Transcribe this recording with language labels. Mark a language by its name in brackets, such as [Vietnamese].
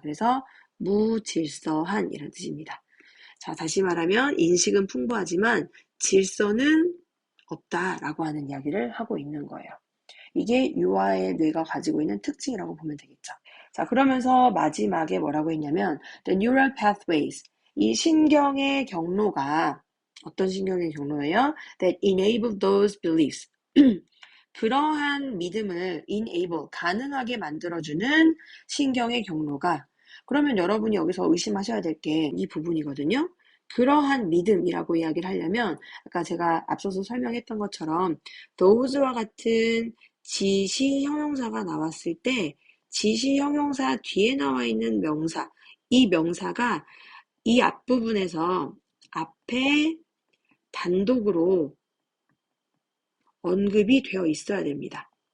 [Korean] 그래서 무질서한 이런 뜻입니다. 자, 다시 말하면 인식은 풍부하지만 질서는 없다라고 하는 이야기를 하고 있는 거예요. 이게 유아의 뇌가 가지고 있는 특징이라고 보면 되겠죠. 자, 그러면서 마지막에 뭐라고 했냐면 [English] the neural pathways, [Korean] 이 신경의 경로가 어떤 신경의 경로예요? [English] that enable those beliefs. [Korean] 그러한 믿음을 enable, 가능하게 만들어주는 신경의 경로가, 그러면 여러분이 여기서 의심하셔야 될 게 이 부분이거든요. 그러한 믿음이라고 이야기를 하려면 아까 제가 앞서서 설명했던 것처럼 those와 같은 지시 형용사가 나왔을 때 지시 형용사 뒤에 나와 있는 명사, 이 명사가 이 앞부분에서 앞에 단독으로 언급이 되어 있어야 됩니다.